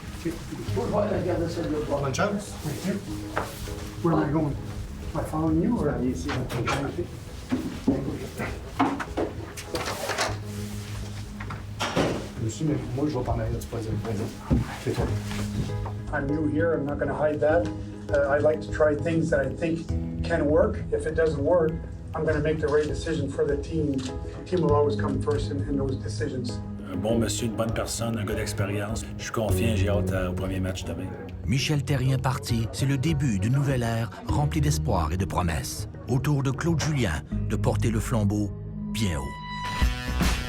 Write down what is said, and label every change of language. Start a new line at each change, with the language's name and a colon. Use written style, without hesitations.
French: Je vais regarder ça de l'autre bord. Bonne chance.
English: Thank you. Where am I going? Am I following you or?
French: Ici. Monsieur, mais moi, je vais parler là, tu peux dire. C'est toi.
English: I'm new here. I'm not going to hide that. I like to try things that I think can work. If it doesn't work, I'm going to make the right decision for the team. The team will always come first in those decisions.
French: Un bon monsieur, une bonne personne, un gars d'expérience. Je suis confiant, j'ai hâte au premier match demain. Michel Therrien parti, c'est le début d'une nouvelle ère remplie d'espoir et de promesses. Autour de Claude Julien de porter le flambeau bien haut.